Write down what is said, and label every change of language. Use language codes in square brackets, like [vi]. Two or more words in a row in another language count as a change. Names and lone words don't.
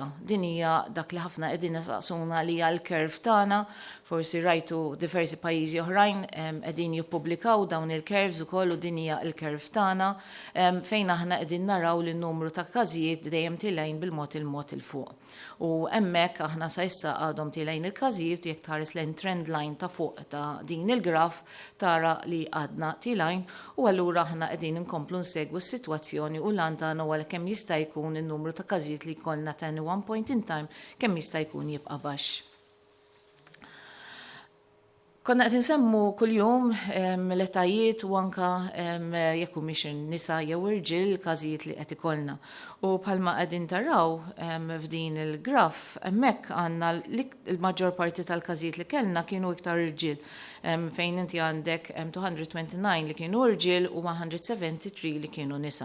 [mt] Din hija dak li ħafna qegħdin nisaqsuna li hija l-curve tagħna, forsi rajtu diversi pajjiżi oħrajn qegħdin jippubblikaw dawn il-curves ukoll u din hija l-curve tagħna fejn aħna qegħdin naraw li n-numru ta' każijiet dejjem tilgħin bil-mod il fuq. U hemmhekk aħna sa issa għadhom tilgħin il-każijiet jekk tħares lejn [en] trend line [mt] ta' fuq ta' din il-graf tara li għadna tilgħin u allura aħna qegħdin inkomplu nsegwu s-sitwazzjoni u l-għan tagħna huwa kemm jista' jkun in-numru ta' każijiet li jkollna ta' [en] one point in time [mt] kemm jista' jkun jibqa' baxx. Konna qed insemmu kuljum l-etajiet u anka jekk humiex nisa jew irġiel każijiet li qed ikollna. U bħalma qegħdin taraw f'din il-graf hemmhekk għandna l-maġġor parti tal-każijiet li kellna kienu iktar irġiel fejn inti għandek 229 li kienu irġiel u 173 li kienu nisa.